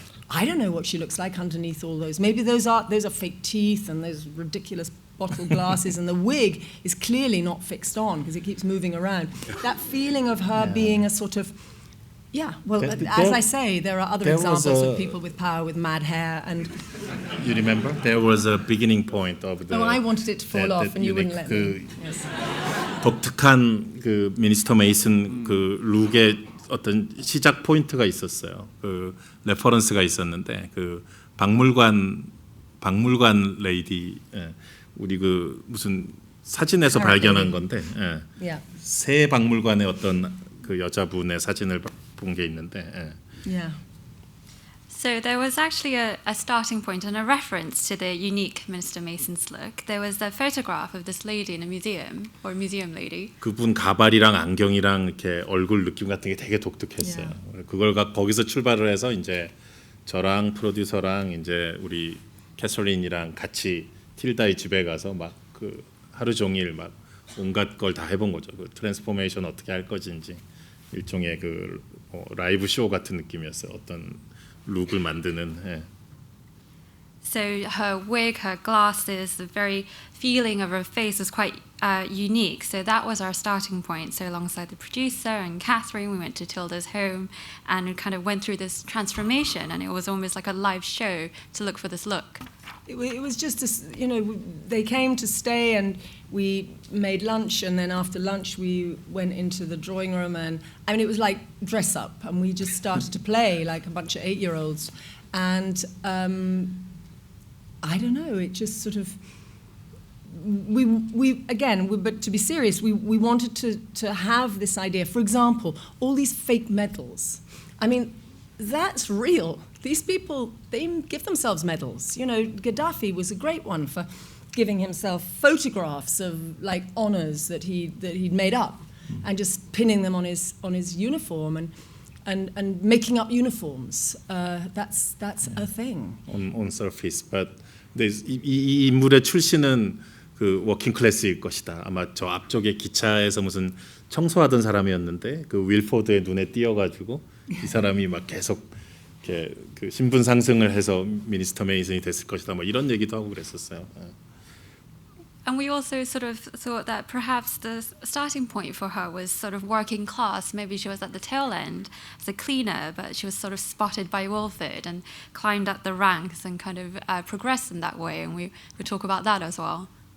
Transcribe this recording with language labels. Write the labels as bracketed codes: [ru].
[en] I don't know what she looks like underneath all those. Maybe those are fake teeth and those ridiculous bottle glasses, and the wig is clearly not fixed on because it keeps moving around. That feeling of her being a sort of, as I say, there are other examples of people with power with mad hair. And you remember? There was a beginning point of the. Oh, I wanted it to fall off, and you wouldn't let me. Yes. [ko] 독특한 그 미니스터 메이슨 그 룩의 어떤 시작 포인트가 있었어요. 그 레퍼런스가 있었는데 그 박물관 레이디 우리 그 무슨 사진에서 발견한 건데 새 박물관의 어떤 그 여자분의 사진을 본 게 있는데. [en] So there was actually a starting point and a reference to the unique Minister Mason's look. There was a photograph of this lady in a museum, or a museum lady. [ko] 그분 가발이랑 안경이랑 이렇게 얼굴 느낌 같은 게 되게 독특했어요. 그걸 거기서 출발을 해서 이제 저랑 프로듀서랑 이제 우리 캐서린이랑 같이 틸다의 집에 가서 막 그 하루 종일 막 온갖 걸 다 해본 거죠. 그 트랜스포메이션 어떻게 할 것인지 일종의 그 라이브 쇼 같은 느낌이었어요. 어떤 룩을 만드는. [en] So her wig, her glasses, the very feeling of her face was quite unique. So that was our starting point. So alongside the producer and Catherine, we went to Tilda's home and we kind of went through this transformation, and it was almost like a live show to look for this look. It was just, they came to stay and we made lunch, and then after lunch we went into the drawing room, and it was like dress up, and we just started to play like a bunch of 8-year-olds. And I don't know, it just sort of, but to be serious, we wanted to have this idea. For example, all these fake medals. That's real. These people, they give themselves medals. Gaddafi was a great one for giving himself photographs of like honors that he'd made up, and just pinning them on his uniform and making up uniforms. That's a thing. On surface, but [ko] 이 인물의 출신은 그 워킹 클래스일 것이다. 아마 저 앞쪽에 기차에서 무슨 청소하던 사람이었는데 그 윌포드의 눈에 띄어가지고 이 사람이 막 계속 이렇게 그 신분 상승을 해서 미니스터 메이슨이 됐을 것이다. 뭐 이런 얘기도 하고 그랬었어요. [en] And we also sort of thought that perhaps the starting point for her was sort of working class. Maybe she was at the tail end as a cleaner, but she was sort of spotted by Wilford and climbed up the ranks and kind of progressed in that way. And we would talk about that as well.